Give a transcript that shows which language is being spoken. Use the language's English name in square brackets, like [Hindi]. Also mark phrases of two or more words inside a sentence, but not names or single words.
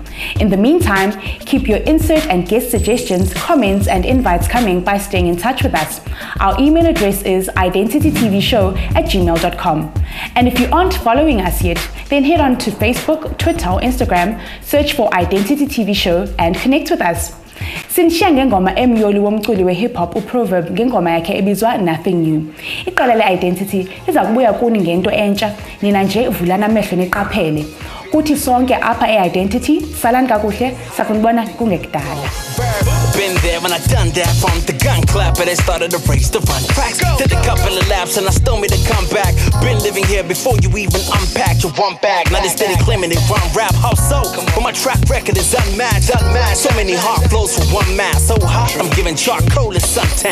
[English] In the meantime, keep your insert and guest suggestions, comments, and invites coming by staying in touch with us. Our email address is identitytvshow@gmail.com. And if you aren't following us yet, then head on to Facebook, Twitter, or Instagram, search for Identity TV Show and connect with us. [Xhosa] Sinishiya ngengoma emyoli womculi we-hip hop uProverb ngengoma yakhe ebizwa Nothing New. Iqala le-Identity liza kubuya kuni ngento entsha, nina nje vulana amehlo niqaphele. Kuthi sonke apha e-Identity, salani kakuhle, sakunibona kungekudala. [English] Been there when I done that, from the gun clap and I started to race to run tracks. Did a couple of laps and I still made a comeback. Been living here before you even unpacked your one bag. Now they steady claiming they run rap, how so? But my track record is unmatched. So many hard flows for one mass. So hot, I'm giving charcoal and suntan.